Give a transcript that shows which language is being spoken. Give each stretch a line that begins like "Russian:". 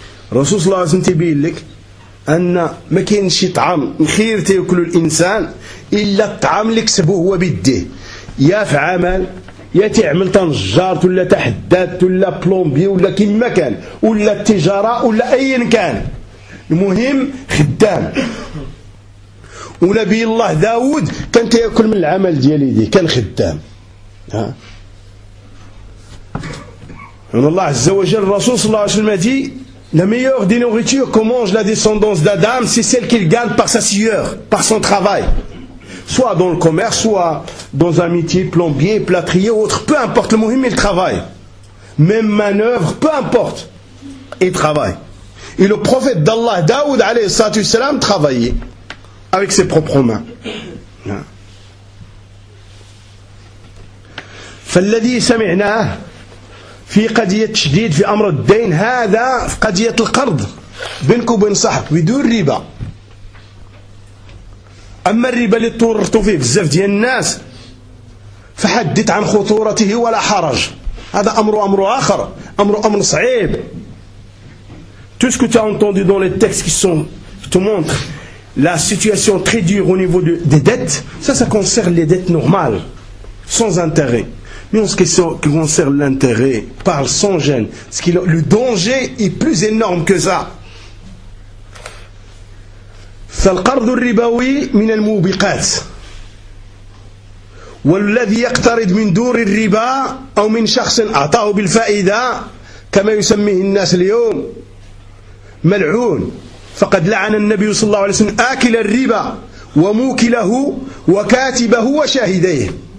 Arabic: الرسول صلى الله عليه وسلم تبين لك أن ما كاينش طعام خير تاكل الإنسان إلا الطعام اللي كسبه هو بيديه, يا في عمل يا تعمل تنجار ولا تحداد ولا بلومبي ولا كيما كان ولا التجارة ولا أيا كان, المهم خدام. ونبي الله داود كان تاكل من العمل ديال يديه, كان خدام. إن الله عز وجل الرسول صلى الله عليه وسلم دي
French: la meilleure des nourritures que mange la descendance d'Adam, c'est celle qu'il gagne par sa sueur, par son travail. Soit dans le commerce, soit dans un métier, plombier, plâtrier ou autre. Peu importe, le mohim, il travaille. Même manœuvre, peu importe. Il travaille. Et le prophète d'Allah, Daoud, alayhi salatu salam, travaillait avec ses propres mains.
Arabic: فالذي سمعناه في قضية شديد في أمر الدين, هذا في قضية القرض بينك وبين صاحب بدون ربا. أما الربا اللي اضطررت فيه بزاف ديال الناس فحدث عن خطورته ولا حرج, هذا أمر آخر, أمر صعيب.
French: Tout ce que tu as entendu dans les textes qui te montrent la situation très dure au niveau des dettes, ça concerne les dettes normales sans intérêt. Mais en ce qui concerne l'intérêt, parle sans gêne. Ce qui, le danger est plus énorme que ça.
Arabic: فالقرض الربوي من الموبقات والذي يقترض من دور الربا أو من شخص أعطاه بالفائدة كما يسميه الناس اليوم ملعون. فقد لعن النبي صلى الله عليه وسلم آكل الربا وموكله وكاتبه وشاهديه.